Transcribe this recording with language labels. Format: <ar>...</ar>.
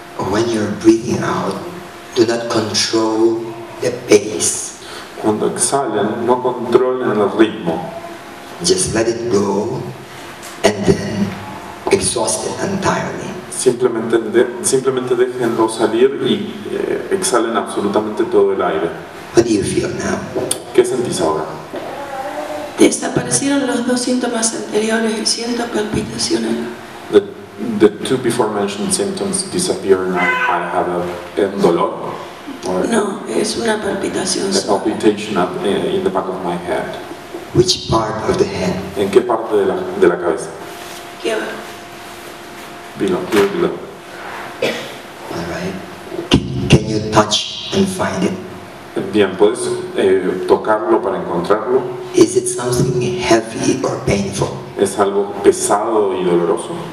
<en>When you're breathing out, do not control the pace.</en> <es>Cuando exhalen, no controlen el ritmo.</es> <en>Just let it go and then exhaust it entirely.</en> <es>Simplemente déjenlo salir y exhalen absolutamente todo el aire.</es> <en>What do you feel now?</en> <es>¿Qué sentís ahora? Desaparecieron los 2 síntomas anteriores y siento palpitaciones.</es> <en>The two before mentioned symptoms disappear and I have a dolor. Or</en> <es>No, es una palpitación</es> <en>a</en> <es>suave.</es> <en>palpitation in the back of my head. Which part of the head?</en> <es>¿En qué parte de la cabeza? Aquí abajo.</es> <en>Here below. Alright. Can you touch and find it?</en> <es>Bien, ¿puedes tocarlo para encontrarlo?</es> <en>Is it something heavy or painful?</en> <es>¿Es algo pesado y doloroso?</es>